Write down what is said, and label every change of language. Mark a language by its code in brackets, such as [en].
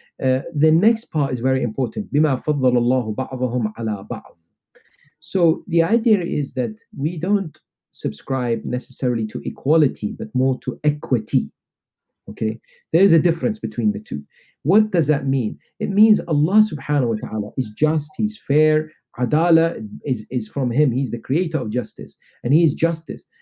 [en] The next part is very important. [ar] بما فضل الله بعضهم على بعض. [en] So the idea is that we don't subscribe necessarily to equality, but more to equity. Okay, there's a difference between the two. What does that mean? It means Allah subhanahu wa ta'ala is just, He's fair. Adala is from Him. He's the creator of justice, and He is justice.